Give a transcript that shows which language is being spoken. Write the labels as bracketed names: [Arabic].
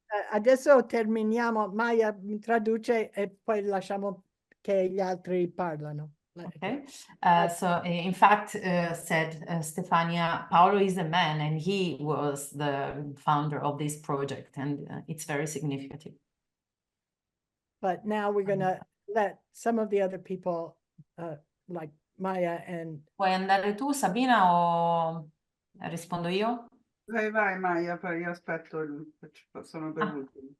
[Italian] Adesso terminiamo, Maya mi traduce e poi lasciamo che gli altri parlano. [English] Okay, so in fact, said Stefania, Paolo is a man and he was the founder of this project, and it's very significant. But now we're going to let some of the other people, like Maya and... [Italian] Vuoi andare tu, Sabina, o rispondo io? Vai Maya, poi io aspetto, sono per ultimo.